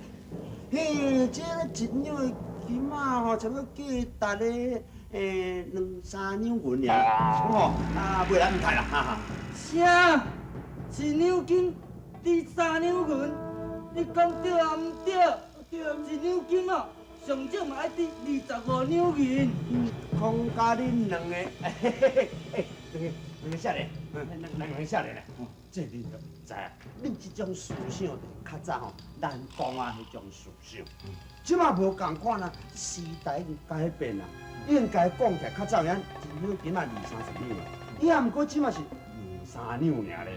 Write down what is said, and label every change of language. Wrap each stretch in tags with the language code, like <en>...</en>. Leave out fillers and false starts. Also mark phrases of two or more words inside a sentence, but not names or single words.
<nan>嘿，这个一两的金啊吼，差不多价值咧2、3两银尔，吼袂来唔太啦，哈哈。啥？一两金值3两银？你讲对啊？唔对？对，一两金哦，上少嘛爱值25两银。讲甲恁两个，两个少年，两个少年咧，这恁都唔知啊。恁这种思想就较早吼，咱讲啊迄种思想，即马无共款啊，时代改变啦，应该讲起来较早样，一两金啊20、30两，也毋过即马是2、3两尔咧。</nan>